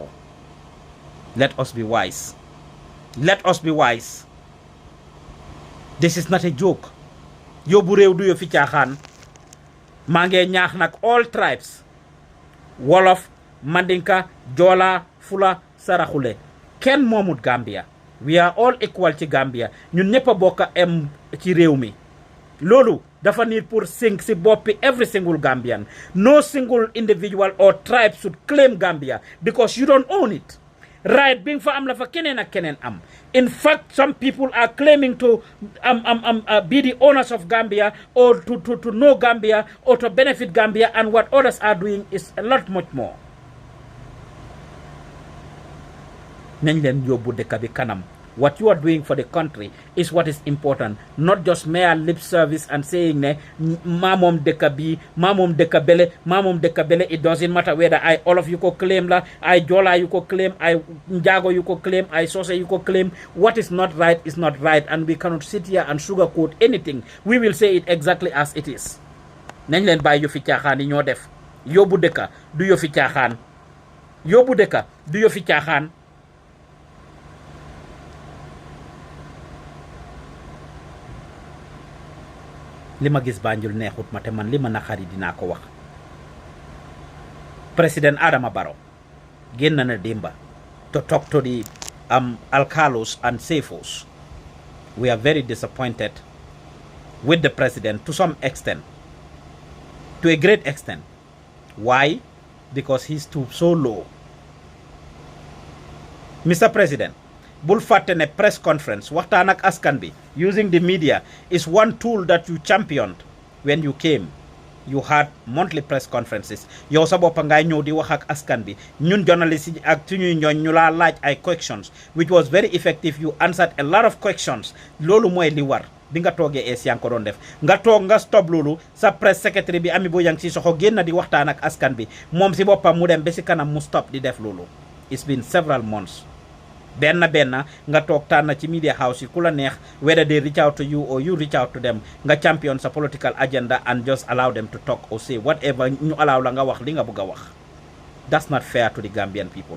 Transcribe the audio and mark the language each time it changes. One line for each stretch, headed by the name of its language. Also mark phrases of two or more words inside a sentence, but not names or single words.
English: Let us be wise. Let us be wise. This is not a joke.
Wolof: yóbbu réew du yo fi caaxaan. maa ngi ñaax nag
English: all tribes
Wolof: wolof mandinka joola fula saraxule kenn moomut Gambia
English: we are all equal
Wolof: ci Gambia ñun ñëpp a bokk em ci réew mi loolu dafa need pour sink si boppi
English: every single Gambian. No single individual or tribe should claim Gambia because you don't own it.
Wolof: Right being fa am la fa keneen ak keneen am.
English: In fact, some people are claiming to be the owners of Gambia or to know Gambia or to benefit Gambia, and what others are doing is a lot much more.
Wolof: Nañ leen yóbbu dëkk bi kanam.
English: What you are doing for the country is what is important, not just mere lip service and saying
Wolof: ne mamom deka bi, mamom deka bele.
English: It doesn't matter whether all of you ko claim la,
Wolof: I Jola you ko claim, I Njago you ko claim, I Sose you ko claim.
English: What is not right is not right, and we cannot sit here and sugarcoat anything. We will say it exactly as it is.
Wolof: Nañ leen bàyyi yu fi caaxaan yi ñoo def. Yóbbu dëkka du yo fi caaxaan. Yóbbu dëkka du yo fi caaxaan. Lima gis Banjul neexut ma te man lima naxari dinaa ko wax.
English: President Adama Barrow
Wolof: génn na démba
English: to talk to the alcalos and sefos. We are very disappointed with the president to some extent, to a great extent. Why? Because he stooped so low. Mr. President,
Wolof: bul fàtte ne
English: press conference
Wolof: waxtaan ak askan bi
English: using the media is one tool that you championed when you came. You had monthly press conferences.
Wolof: Yow sa boppa ngay ñëw di wax ak askan bi ñun journalists yi ak suñuy ñooñ ñu laa laaj ay questions
English: which was very effective. You answered a lot of questions.
Wolof: Loolu mooy li war bi nga toogee yaa ngi ko doon def nga toog nga stop loolu sa
English: press secretary
Wolof: bi Ami Bojang Sissoho génn di waxtaan ak askan bi moom si boppam mu dem ba si kanam mu stop di def loolu.
English: It's been several months.
Wolof: benn nga toog tànn ci media house yi ku la neex,
English: whether they reach out to you or you reach out to them, nga champion sa political agenda and just allow them to talk or say whatever
Wolof: ñu allow la nga wax li nga bëgg a wax.
English: That's not fair to the Gambian people.